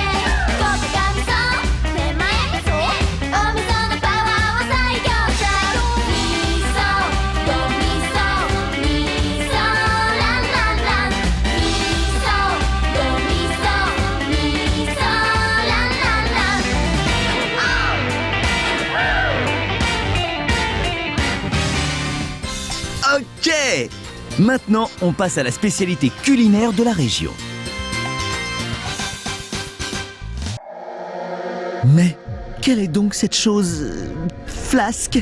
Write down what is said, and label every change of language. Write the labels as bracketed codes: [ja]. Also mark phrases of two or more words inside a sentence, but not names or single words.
[ja] ここがみそ、手前味噌、お味噌のパワーは最強さ。みそ、ごみそ、みそ、ランランラン。みそ、ごみそ、みそ、ランランラン。 [fr] Ok! Maintenant, on passe à la spécialité culinaire de la région. Mais quelle est donc cette chose flasque?